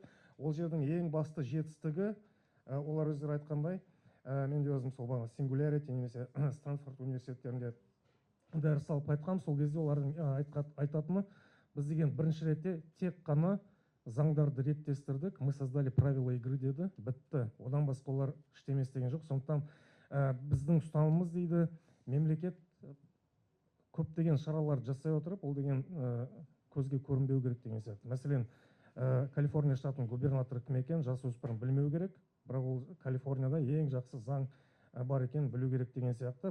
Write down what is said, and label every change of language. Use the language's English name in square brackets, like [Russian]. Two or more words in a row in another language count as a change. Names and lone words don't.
[Kazakh] Ол жердің ең басты жетістігі, олар өздері айтқандай, мен де өзім сол Singularity немесе Стэнфорд университеттерінде дәріс алып айтқам. Сол кезде олардың айтатыны, біз деген бірінші ретте тек қана заңдарды реттестірдік, [Russian] мы создали правила игры [Kazakh] деді, бітті. Одан басқа олар ештеңе істеген жоқ. Сондықтан біздің ұстанымымыз дейді, мемлекет көптеген шаралар жасай отырып, ол деген көзге көрінбеу керек деген сияқты. Мәселен, Калифорния штатының губернаторы кім екен, жасөспірім білмеу керек, бірақ ол Калифорнияда ең жақсы заң бар екен білу керек деген сияқты.